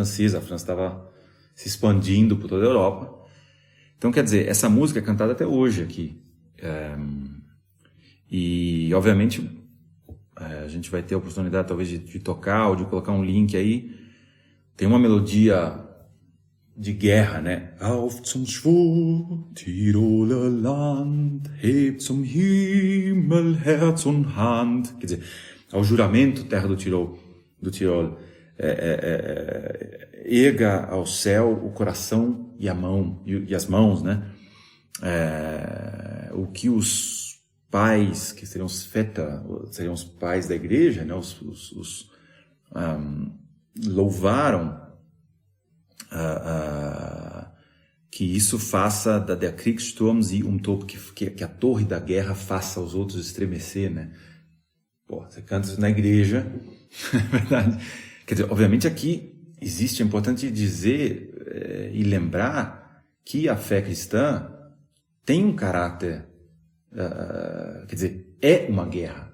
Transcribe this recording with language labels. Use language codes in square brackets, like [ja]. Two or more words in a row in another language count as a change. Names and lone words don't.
[pt] A França estava se expandindo por toda a Europa. Então, quer dizer, essa música é cantada até hoje aqui. E, obviamente, a gente vai ter a oportunidade, talvez, de tocar ou de colocar um link aí. Tem uma melodia de guerra, né? [de] Auf zum Schwur, Tiroler Land, hebt zum Himmel Herz und Hand. [pt] Quer dizer, ao juramento, terra do Tirol. Erga ao céu o coração e a mão, e as mãos, né? O que os pais, que seriam os pais da igreja, né? Louvaram que isso faça [de] der Kriegssturm sie umtobt, [pt] que a torre da guerra faça os outros estremecer, né? Pô, você canta isso na igreja, é verdade. Quer dizer, obviamente aqui é importante dizer e lembrar que a fé cristã tem um caráter, quer dizer, é uma guerra.